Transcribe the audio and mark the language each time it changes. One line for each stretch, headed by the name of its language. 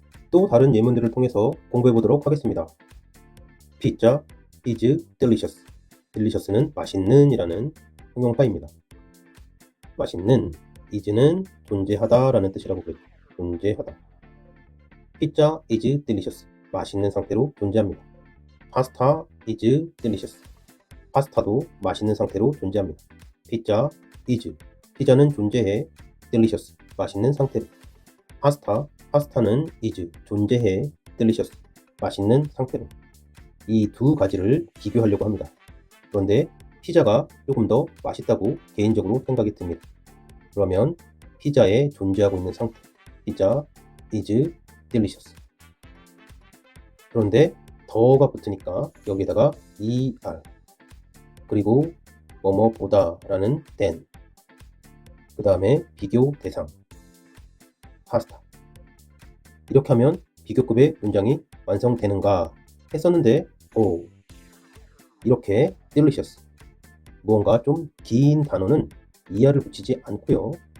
Korean: 또 다른 예문들을 통해서 공부해 보도록 하겠습니다.
English: Pizza is delicious.
Korean: delicious는 맛있는 이라는 형용사입니다. 맛있는, is는 존재하다 라는 뜻이라고 그랬죠. 존재하다.
English: Pizza is delicious.
Korean: 맛있는 상태로 존재합니다.
English: Pasta is delicious.
Korean: 파스타도 맛있는 상태로 존재합니다. 피자, is. 피자는 존재해. delicious. 맛있는 상태로. 파스타는 is. 존재해. delicious. 맛있는 상태로. 이 두 가지를 비교하려고 합니다. 그런데 피자가 조금 더 맛있다고 개인적으로 생각이 듭니다. 그러면 피자에 존재하고 있는 상태.
English: 피자 is delicious.
Korean: 그런데 더가 붙으니까 여기다가 er 그리고 뭐뭐보다 라는 than 그 다음에 비교 대상 파스타. 이렇게 하면 비교급의 문장이 완성되는가 했었는데 이렇게 delicious 무언가 좀 긴 단어는 er를 붙이지 않고요.